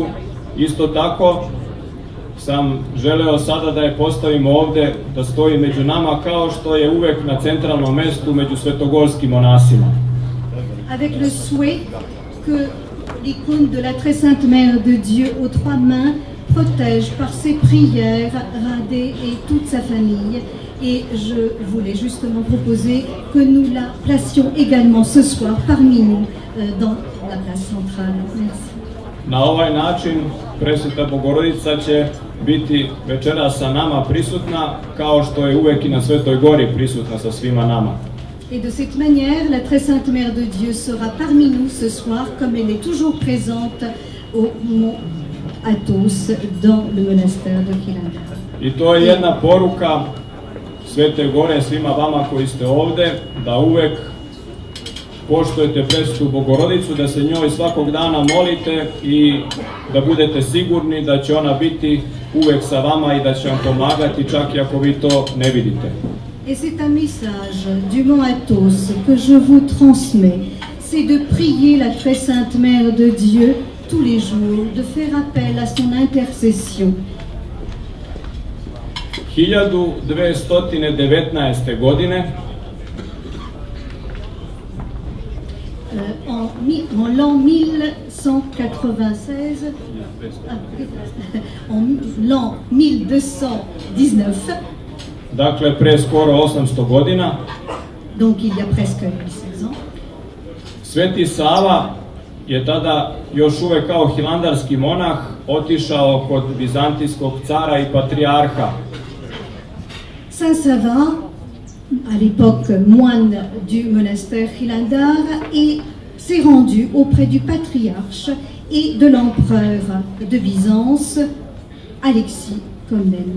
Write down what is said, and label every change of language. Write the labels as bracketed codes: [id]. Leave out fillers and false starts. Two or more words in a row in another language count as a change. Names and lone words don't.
[sr] Isto tako sam želeo sada da je postavimo ovde, da stoji među nama kao što je uvek na centralnom mestu među svetogorskim monasima. [fr] Avec le souhait que l'icône de la très sainte Mère de Dieu aux trois mains protège par ses prières Radé et toute sa famille Et je voulais justement proposer que nous la placions également ce soir parmi nous dans la place centrale. Merci. [sr] Na ovaj način Presveta Bogorodica će biti večeras sa nama prisutna, kao što je uvek i na Svetoj Gori prisutna sa svima nama. [fr] Et de cette manière, la très sainte Mère de Dieu sera parmi nous ce soir, comme elle est toujours présente au mont Athos dans le monastère de Hilandar. [sr] I to je jedna poruka Svete Gore svima vama koji ste ovde, da uvek poštujete Presvetu Bogorodicu, da se njoj svakog dana molite i da budete sigurni da će ona biti uvek sa vama i da će vam pomagati čak i ako vi to ne vidite. [fr] Et c'est un message du mont Athos que je vous transmets, c'est de prier la très sainte Mère de Dieu tous les jours, de faire appel à son intercession. [sr] 1219. godine [fr] en l'an 1196, en l'an 1219, [sr] dakle pre skoro 800 godina, [fr] donc il y a presque 16 ans, [sr] Sveti Sava je tada još uvek kao hilandarski monah otišao kod vizantijskog cara i patrijarha. [fr] Saint Sava, à l'époque moine du monastère Hilandar, et s'est rendu auprès du patriarche et de l'empereur de Byzance, Alexis Comnène.